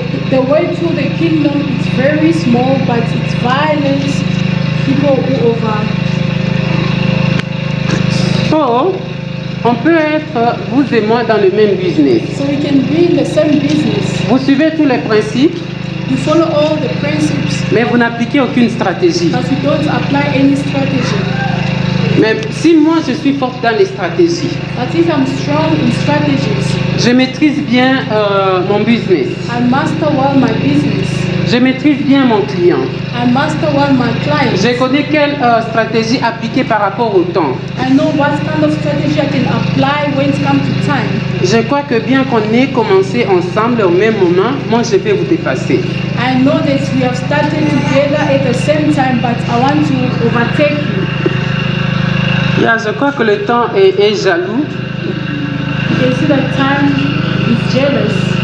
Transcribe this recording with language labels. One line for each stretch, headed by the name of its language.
English: The way to the kingdom is very small, but it's violence, people who over.
French: So, on peut être, vous et moi, dans le même business.
English: So we can be in the same business.
French: Vous suivez tous les principes,
English: You follow all the principes,
French: mais vous n'appliquez aucune stratégie.
English: but you don't apply any strategy.
French: Mais si moi je suis forte dans les stratégies,
English: But if I'm strong in strategies,
French: je maîtrise bien mon business,
English: I master well my business.
French: je maîtrise bien mon client,
English: I master well my clients.
French: je connais quelle stratégie appliquer par rapport au temps.
English: I know what kind of strategy I can apply when it comes to time.
French: Je crois que bien qu'on ait commencé ensemble au même moment, moi je vais vous dépasser.
English: I know that we have started together at the same time, but I want to overtake you.
French: Yeah, je crois que le temps est jaloux.
English: You can see that time is jealous.